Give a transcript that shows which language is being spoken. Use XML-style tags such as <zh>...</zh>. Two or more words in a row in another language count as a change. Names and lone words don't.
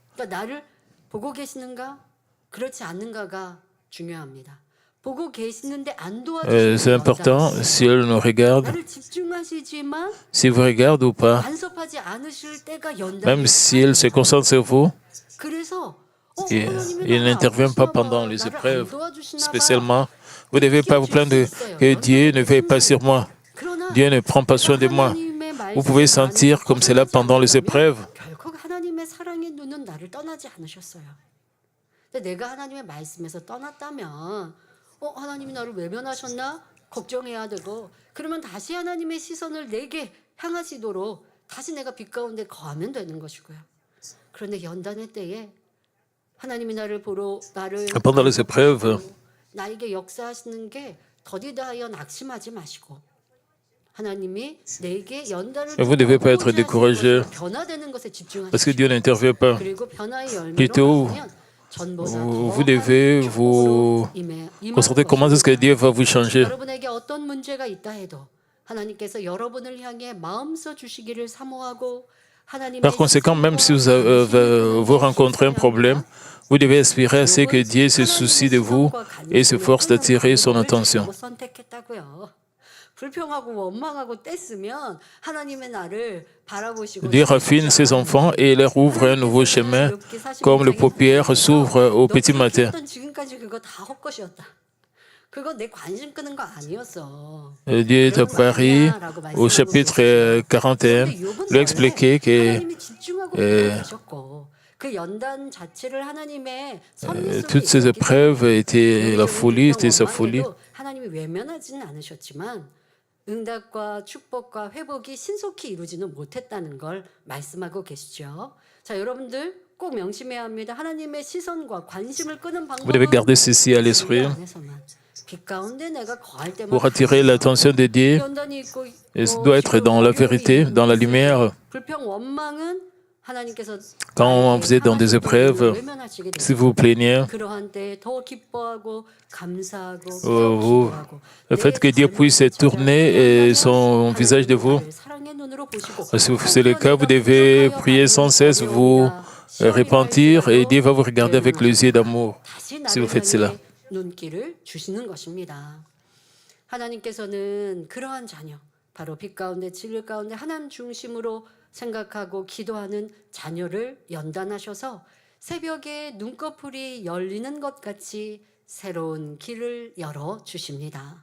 <fr>C'est important si elle nous regarde, si vous regardez ou pas, même si elle se concentre sur vous. Et il n'intervient pas pendant les épreuves. Spécialement, vous ne devez pas vous plaindre que Dieu ne veille pas sur moi. Dieu ne prend pas soin de moi. Vous pouvez sentir comme cela pendant les épreuves.</fr> <ko>결국 하나님의 사랑의 눈은 나를 떠나지 않으셨어요. 근데 내가 하나님의 말씀에서 떠났다면 하나님이 나를 외면하셨나? 걱정해야 되고 그러면 다시 하나님의 시선을 내게 향하시도록 다시 내가 빛 가운데 거하면 되는 것이고요. 그런데 연단의 때에 하나님이 나를 보러 나를</ko> <fr>Pendant les épreuves,</fr> <ko>나에게 역사하시는 게 더디다하여 낙심하지 마시고 하나님이 내게 연단을</ko> <fr>vous ne devez pas être découragé</fr> <ko>변화되는 것에 집중하시고</ko> <fr>parce que Dieu n'intervient pas.</fr> <ko>그리고 변화의 열매로</ko> <fr>Plutôt,</fr> <ko>가면 전보다</ko> <fr>vous devez vous concentrer comment est-ce que Dieu va vous changer.</fr> <ko>여러분에게 어떤 문제가 있다 해도 하나님께서 여러분을 향해 마음써 주시기를 사모하고 하나님의</ko> <fr>Par conséquent, même si vous rencontrez un problème, vous devez aspirer à ce que Dieu se soucie de vous et s'efforce d'attirer son attention.</fr> <ko>선택했다고요. 불평하고 원망하고 뗐으면 하나님의 나를 바라보시고</ko> <fr>Dieu raffine ses enfants et leur ouvre un nouveau chemin, comme le paupière s'ouvre au petit matin.</fr> <ko>지금까지 그거 다 헛것이었다. 그거 내 관심 끄는 거 아니었어.</ko> <fr>Dieu de Paris, au chapitre 41, lui a expliqué que</fr> <ko>하나님이 집중하고 계셨고 그 연단 자체를 하나님의 섭리 속에</ko> <fr>toutes ces épreuves étaient la folie, c'était sa folie.</fr> <ko>하나님이 외면하지는 않으셨지만 응답과 축복과 회복이 신속히 이루지는 못했다는 걸 말씀하고 계시죠. 자, 여러분들 꼭 명심해야 합니다. 하나님의 시선과 관심을 끄는</ko> <fr>Vous devez</fr> <ko>방법은</ko> <fr>garder ceci à l'esprit.</fr> <ko>빛 가운데 내가 거할 때마다</ko> <fr>Pour attirer l'attention de Dieu,</fr> <ko>연단이 있고</ko> <fr>et ça doit être dans la vérité, dans la lumière.</fr> <ko>불평 원망은 하나님께서</ko> <fr>Quand vous êtes dans des épreuves, si vous vous plaignez,</fr> <ko>그러한 때에 더 기뻐하고 감사하고 기도하고,</ko> <fr>le fait que Dieu puisse tourner son visage de vous,</fr> <ko>사랑의 눈으로 보시고</ko> <fr>si c'est le cas, vous devez prier sans cesse, vous repentir et Dieu va vous regarder avec les yeux d'amour si vous faites cela.</fr> <ko>눈길을 주시는 것입니다. 하나님께서는 그러한 자녀, 바로 빛 가운데 진리 가운데 하나님 중심으로 생각하고 기도하는 자녀를 연단하셔서 새벽에 눈꺼풀이 열리는 것 같이 새로운 길을 열어 주십니다.</ko>